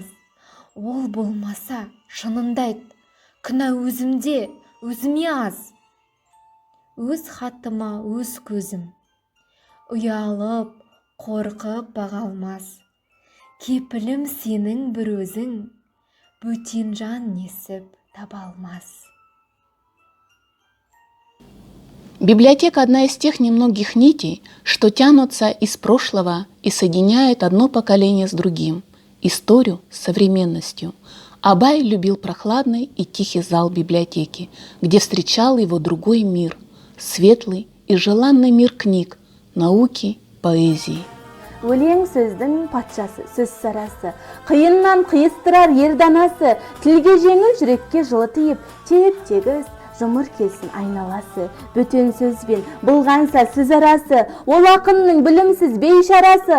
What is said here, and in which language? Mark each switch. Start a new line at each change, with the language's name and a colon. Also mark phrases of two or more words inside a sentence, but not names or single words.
Kazakh: Ол болмаса шынымды айт, күнә өзімде, өзіме аз. Өз хатыма өз көзім, ұялып, қорқып баға алмас. Кепілім сенің бір өзің, бөтен жан несіп таба алмас.
Russian: Библиотека – одна из тех немногих нитей, что тянутся из прошлого и соединяют одно поколение с другим, историю с современностью. Абай любил прохладный и тихий зал библиотеки, где встречал его другой мир, светлый и желанный мир книг, науки, поэзии.
Kazakh: Өлең сөздің патшасы, сөз сарасы, қиыннан қиыстырар ерданасы, тілге жеңіл жүрекке жылы тиіп, теп-тегіс жұмыр келсін айналасы. Бөтен сөзбен бұлғанса сөз арасы, ол ақынның білімсіз бейшарасы.